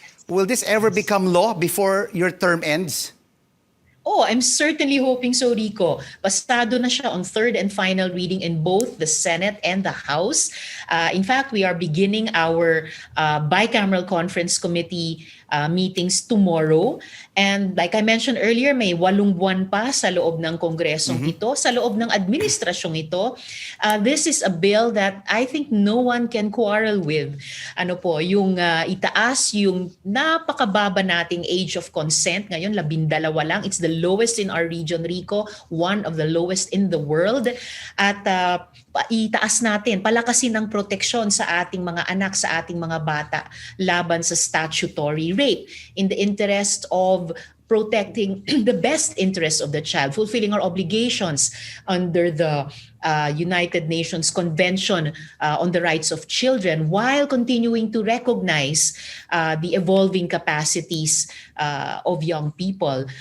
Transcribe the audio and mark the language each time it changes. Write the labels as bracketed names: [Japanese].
[English] Will this ever become law before your term ends? Oh, I'm certainly hoping so, Rico. [Filipino] Pasado na siya [English] on third and final reading in both the Senate and the House. In fact, we are beginning our bicameral conference committee meetings tomorrow. And like I mentioned earlier, [Filipino] may 8 buwan pa sa loob ng Kongresong ito, sa loob ng administrasyong ito. [English] This is a bill that I think no one can quarrel with. [Filipino] Ano po, yung itaas yung napakababa nating age of consent. Ngayon, 12 lang. [English] It's the lowest in our region, Rico. One of the lowest in the world. [Filipino] At itaas natin, palakasin ang proteksyon sa ating mga anak, sa ating mga bata laban sa [English] statutory rape in the interest of protecting the best interest of the child, fulfilling our obligations under the United Nations Convention on the Rights of Children while continuing to recognize the evolving capacities of young people.